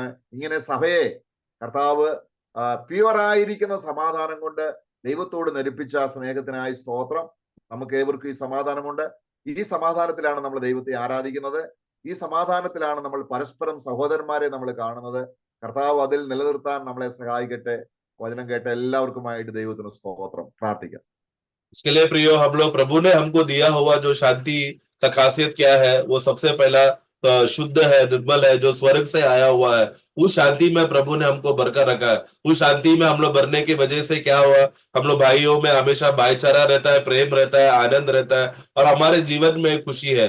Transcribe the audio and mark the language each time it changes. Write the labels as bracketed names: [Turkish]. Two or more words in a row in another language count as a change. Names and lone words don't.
[Malayalam] ഇങ്ങനെ സഭയെ കർത്താവ് പ്യുവറായിരിക്കുന്ന സമാധാനം കൊണ്ട് ദൈവത്തോട് ധരിപ്പിച്ച സ്നേഹത്തിനായി സ്തോത്രം. നമുക്ക് ഏവർക്കും ഈ സമാധാനമുണ്ട്. ഈ സമാധാനത്തിലാണ് നമ്മൾ ദൈവത്തെ ആരാധിക്കുന്നത്. ഈ സമാധാനത്തിലാണ് നമ്മൾ പരസ്പരം സഹോദരന്മാരെ നമ്മൾ കാണുന്നത്. കർത്താവ് അതിൽ നിലനിർത്താൻ നമ്മളെ സഹായിക്കട്ടെ. വചനം കേട്ട എല്ലാവർക്കുമായിട്ട് ദൈവത്തിന് സ്തോത്രം. പ്രാർത്ഥിക്കാം. [Hindi] इसके लिए प्रियो, हम लोग प्रभु ने हमको दिया हुआ जो शांति का खासियत क्या है, वो सबसे पहला शुद्ध है, निर्मल है, जो स्वर्ग से आया हुआ है। उस शांति में प्रभु ने हमको भरकर रखा है। उस शांति में हम लोग भरने की वजह से क्या हुआ, हम लोग भाइयों में हमेशा भाईचारा रहता है, प्रेम रहता है, आनंद रहता है और हमारे जीवन में खुशी है।